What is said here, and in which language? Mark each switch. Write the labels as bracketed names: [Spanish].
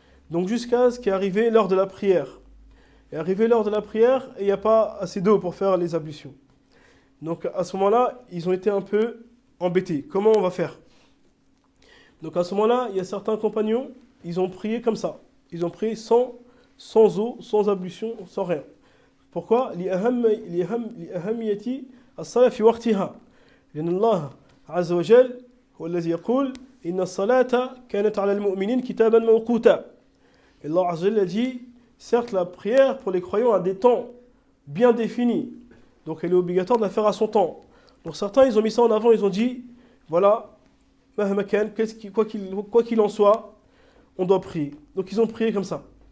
[French] Donc jusqu'à ce qu'est arrivé l'heure de la prière. Et arrivé l'heure de la prière et il n'y a pas assez d'eau pour faire les ablutions. Donc à ce moment-là, ils ont été un peu embêtés. Comment on va faire? Donc à ce moment-là, il y a certains compagnons, ils ont prié comme ça. Ils ont prié sans eau, sans ablution, sans rien. [Arabic] Pourquoi? لأهمية الصلاة في وقتها. لأن الله عز وجل هو الذي يقول إن الصلاة كانت على المؤمنين كتابا موقوتا. [French] Et Allah Azza wa Jalla dit, certes la prière pour les croyants a des temps bien définis. Donc elle est obligatoire de la faire à son temps. Donc certains, ils ont mis ça en avant, ils ont dit, voilà, [Arabic] mahma kan, [French] quoi qu'il en soit, on doit prier. Donc ils ont prié comme ça.